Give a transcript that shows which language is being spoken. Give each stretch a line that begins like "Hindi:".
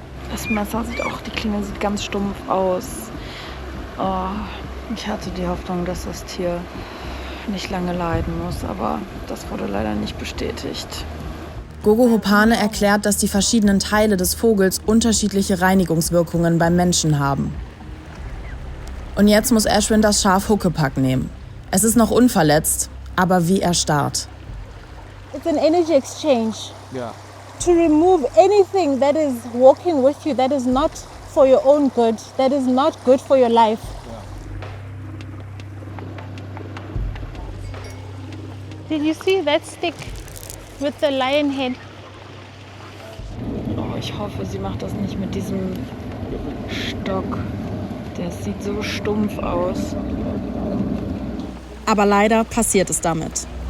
German: Das Messer sieht auch, die Klinge sieht ganz stumpf aus. Oh, ich hatte die Hoffnung, dass das Tier nicht lange leiden muss, aber das wurde leider nicht bestätigt. Gogo Hopane erklärt, dass die verschiedenen Teile des Vogels unterschiedliche Reinigungswirkungen beim Menschen haben. Und jetzt muss Ashwin das Schaf Huckepack nehmen. Es ist noch unverletzt, aber wie erstarrt.
English: It's an energy exchange. Yeah. To remove anything that is walking with you that is not for your own good, that is not good for your life. Did you see that stick with the lion head?
German: Oh, ich hoffe, sie macht das nicht mit diesem Stock. Der sieht so stumpf aus. Aber leider passiert es damit.